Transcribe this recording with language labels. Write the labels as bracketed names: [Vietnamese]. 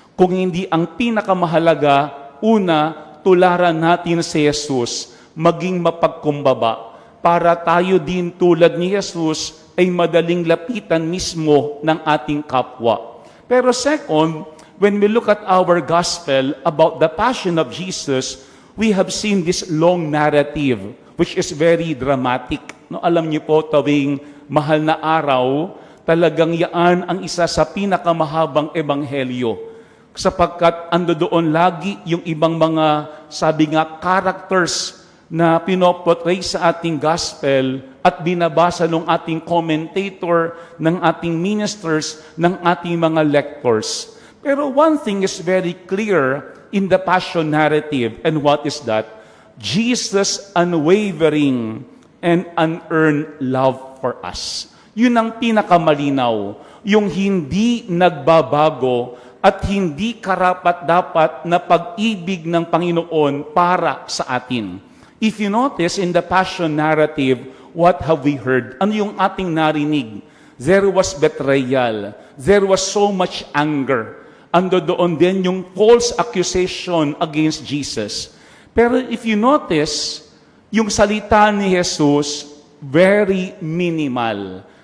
[Filipino] Kung hindi ang pinakamahalaga, una, tularan natin si Jesus, maging mapagkumbaba, para tayo din tulad ni Jesus ay madaling lapitan mismo ng ating kapwa. Pero [English] second, when we look at our gospel about the passion of Jesus, we have seen this long narrative, which is very dramatic. [Filipino] No, alam niyo po, tuwing mahal na araw, talagang yaan ang isa sa pinakamahabang ebanghelyo. Sapagkat ando doon lagi yung ibang mga, sabi nga, characters na pinoportray sa ating gospel at binabasa ng ating commentator, ng ating ministers, ng ating mga lectors. Pero [English] one thing is very clear in the passion narrative, and what is that? Jesus' unwavering and unearned love for us. [Filipino] Yun ang pinakamalinaw, yung hindi nagbabago at hindi karapat-dapat na pag-ibig ng Panginoon para sa atin. [English] If you notice in the passion narrative, what have we heard? [Filipino] Ano yung ating narinig? [English] There was betrayal. There was so much anger. [Filipino] Ando doon din yung [English] false accusation against Jesus. [Filipino] Pero [English] if you notice, [Filipino] yung salita ni [English] Jesus, very minimal.